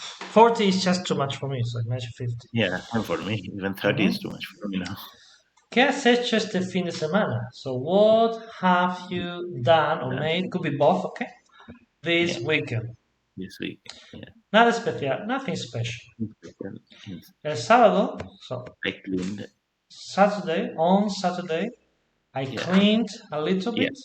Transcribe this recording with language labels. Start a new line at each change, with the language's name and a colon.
English: 40 is just too much for me, so imagine 50. Yeah, and for me, even 30 is too much for me now.
Spanish: ¿Qué has hecho este fin de semana?
English: So what have you done or made? Could be both, okay? This weekend. This week, yeah.
Spanish: Nada especial,
English: nothing special.
Spanish: El sábado, so
English: I cleaned. On Saturday, I cleaned a little bit.